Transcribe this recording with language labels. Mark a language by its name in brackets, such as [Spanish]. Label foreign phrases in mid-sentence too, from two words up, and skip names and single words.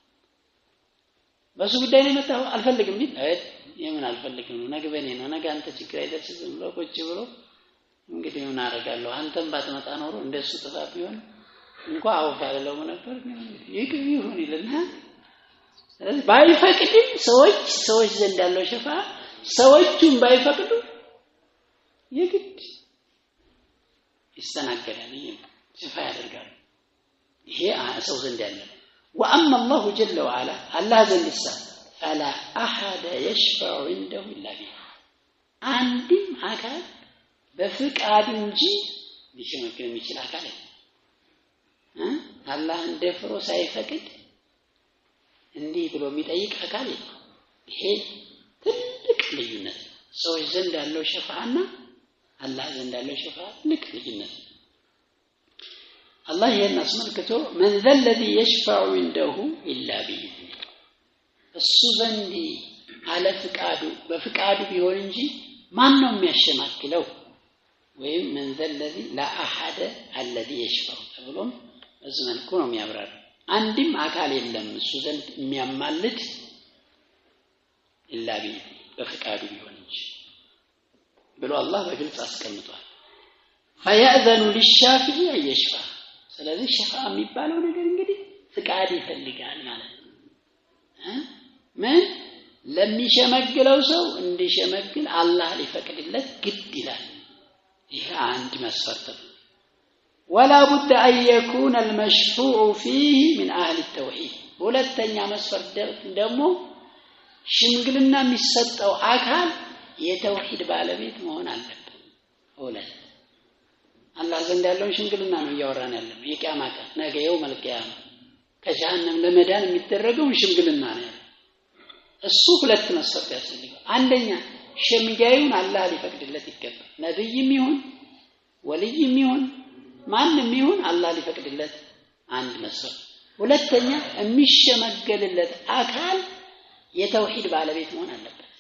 [Amharic] በሱ ጉዳይ ነው መጣው አልፈልግም ቢል የምን አልፈልግም ነው ነገ በኔ ነው ነገ አንተ ችግር አይደርስም ብሎ ቁጭ ብሎ እንግዲህ ምን አደርጋለሁ አንተም ባትመጣ ኖሮ እንደሱ ጥፋት ቢሆን እንኳን አውፋለሁ ነበር ይሁን ይልና ስለዚህ ባይፈቅድም ሰዎች ዘንድ ያለው ሸፋዓ ሰዎቹም ባይፈቅዱ የግድ ይስተናገዳል ሸፋዓ ያደርጋል ይሄ ሰው ዘንድ ያለው [Arabic] واما الله جل وعلا الله [Amharic] ዘንድ [Arabic] فلا احد يشفع عنده الا به [Amharic] አንድም አካል በፍቃድ እንጂ ሊሸመግል የሚችል አካል አላህን ደፍሮ ሳይፈቅድ እንዲህ ብሎ የሚጠይቅ አካል የለም። ይሄ ትልቅ ልዩነት ነው። ሰዎች ዘንድ ያለው ሸፋዓና አላህ ዘንድ ያለው ሸፋዓ ትልቅ ልዩነት ነው። አላህ ይሄን አስመልክቶ [Arabic] من ذا الذي يشفع عنده إلا بإذنه [Amharic] እሱ ዘንድ አለ ፍቃዱ በፍቃዱ ቢሆን እንጂ ማን ነው የሚያሸማክለው? ወይም [Arabic] من ذا الذي لا أحد الذي يشفع [Amharic] ተብሎም በዚህ መልኩ ነው የሚያብራራው። አንድም አካል የለም እሱ ዘንድ የሚያማልድ [Arabic] إلا بإذنه [Amharic] በፍቃዱ ቢሆን እንጂ ብሎ አላህ በግልጽ አስቀምጧል። فيأذن [Arabic] للشافع أن يشفع [Amharic] ስለዚህ ሸፋዓ የሚባለው ነገር እንግዲህ ፍቃድ ይፈልጋል ማለት ነው። ምን ለሚሸመግለው ሰው እንዲሸመግል አላህ ሊፈቅድለት ግድ ይላል። ይሄ አንድ መስፈርት ነው። [Arabic] ولا بد أن يكون المشفوع فيه من أهل التوحيد [Amharic] ሁለተኛ መስፈርት ደግሞ ሽምግልና የሚሰጠው አካል የተውሂድ ባለቤት መሆን አለበት። ሁለት አላህ ዘንድ ያለውን ሽምግልና ነው እያወራን ያለው። የቂያማ ቀን ነገ [Arabic] يوم القيامة [Amharic] ከጀሃነም ለመዳን የሚደረገው ሽምግልና ነው። እሱ ሁለት መስፈርት ያስፈልጋል። አንደኛ ሸምጋዩን አላህ ሊፈቅድለት ይገባል። ነብይም ይሁን ወልይም ይሁን ማንም ይሁን አላህ ሊፈቅድለት አንድ መስፈርት። ሁለተኛ የሚሸመገልለት አካል የተውሂድ ባለቤት መሆን አለበት።